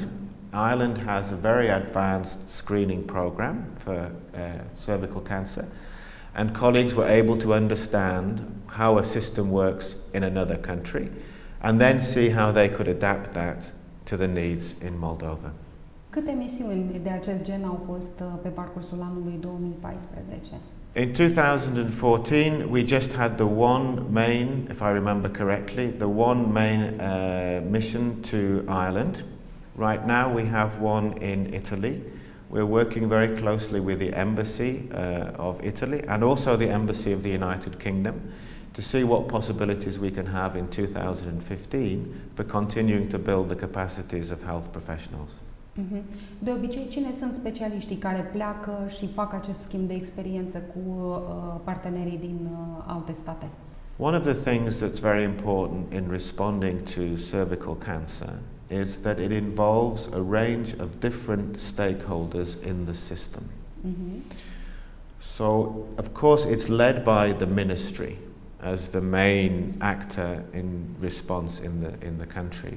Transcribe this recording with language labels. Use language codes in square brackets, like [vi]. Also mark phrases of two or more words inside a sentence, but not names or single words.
[en] Ireland has a very advanced screening program for cervical cancer, and colleagues were able to understand how a system works in another country and then see how they could adapt that to the needs in Moldova. [ro] Câte misiuni de acest gen au fost pe parcursul anului 2014? [en] In 2014, we just had the one main, if I remember correctly, the one main mission to Ireland. Right now we have one in Italy. We're working very closely with the Embassy of Italy and also the Embassy of the United Kingdom to see what possibilities we can have in 2015 for continuing to build the capacities of health professionals. [ro] De obicei, cine sunt specialiștii care pleacă și fac acest schimb de experiență cu partenerii din alte state? [en] One of the things that's very important in responding to cervical cancer is that it involves a range of different stakeholders in the system. So, of course, it's led by the ministry as the main actor in response in the country.